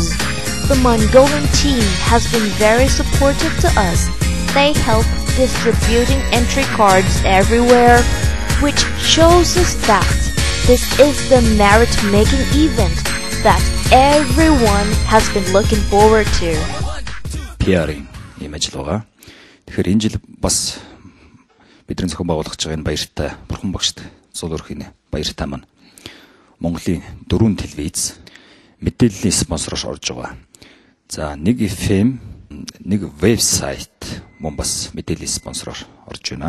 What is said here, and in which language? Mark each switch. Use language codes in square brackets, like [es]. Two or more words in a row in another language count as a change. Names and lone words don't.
[en] The Mongolian team has been very supportive to us. They help distributing entry cards everywhere, which shows us that this is the merit-making event that everyone has been looking forward to. [mn] PR-ийн ийм ажил байгаа. Тэгэхээр энэ жил бас бидний зохион байгуулах гэж байгаа энэ баяртай бурхан багшд зул өрхийн баяртай маань Монголын 4 телевиз мэдээллийн спонсорош орж байгаа. За нэг FM, нэг вебсайт мөн бас мэдээллийн спонсороор орж байна.